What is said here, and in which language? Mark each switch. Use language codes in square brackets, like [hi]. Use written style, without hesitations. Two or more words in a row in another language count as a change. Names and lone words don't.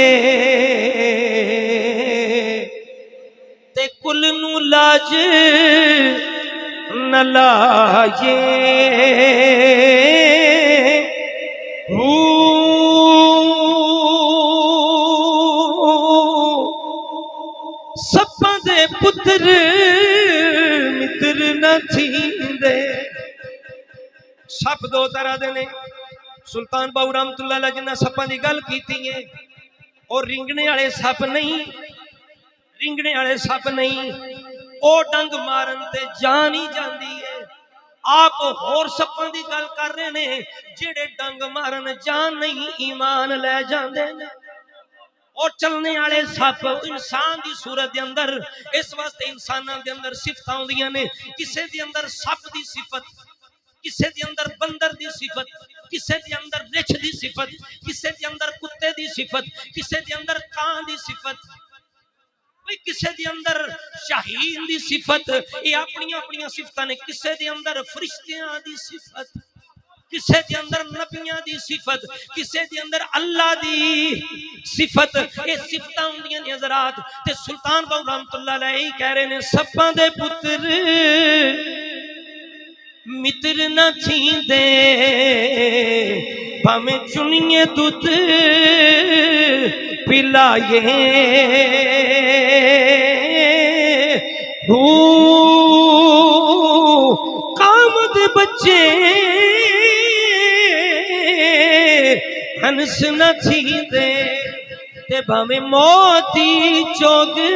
[pa] تے کل نوں لاج نہ لائے سپاں دے پتر متر نہ تھیندے سپ دو طرح دے نے سلطان باہو رحمۃ اللہ علیہ جنہاں سپاں دی گل کیتی اے اور رینگنے والے سپ نہیں رینگنے والے سپ نہیں او ڈنگ مارن تے جان ای جاتی اے آپ ہور سپاں دی گل کر رہے نے جیہڑے ڈنگ مارن جان نہیں ایمان لے جاندے نے اور چلنے والے سپ [ur] انسان کی صورت کے اندر اس واسطے انسانوں کے اندر صفتاں [pa] ہوندیاں نے [ur] کسی کے اندر سپ کی صفت کسی کے اندر بندر کی صفت کسی کے اندر رچھ کی صفت کسی کے اندر کتے کی صفت کسی کے اندر کاں کی صفت کسی کے اندر شاہین کی صفت یہ اپنی اپنی صفتاں نے کسی کے اندر فرشتیاں کی صفت [pa] کسی دے اندر نبیاں دی صفت کسی دے اندر اللہ دی صفت یہ صفتاں ہوندیاں نے حضرات تے سلطان باہو رحمۃ اللہ علیہ کہہ رہے نے سپاں دے پتر متر نہ تھیندے بھاویں چنیے دودھ پلائے کاں دے بچے ہنس نہ تھیندے تے بھاویں موتی چوگ